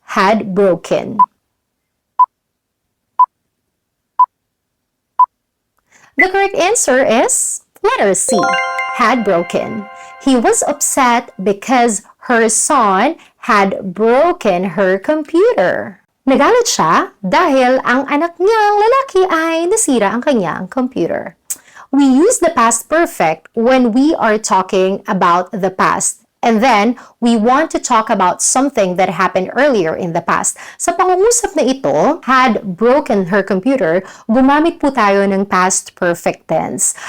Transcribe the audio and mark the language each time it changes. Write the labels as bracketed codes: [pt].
[en] Had broken. The correct answer is letter C. Had broken. He was upset because her son had broken her computer. [tl] Nagalit siya dahil ang anak niyang lalaki ay nasira ang kanyang computer. [en] We use the past perfect when we are talking about the past. And then, we want to talk about something that happened earlier in the past. [tl] Sa pangungusap na ito, [en] had broken her computer, [tl] gumamit po tayo ng past perfect tense.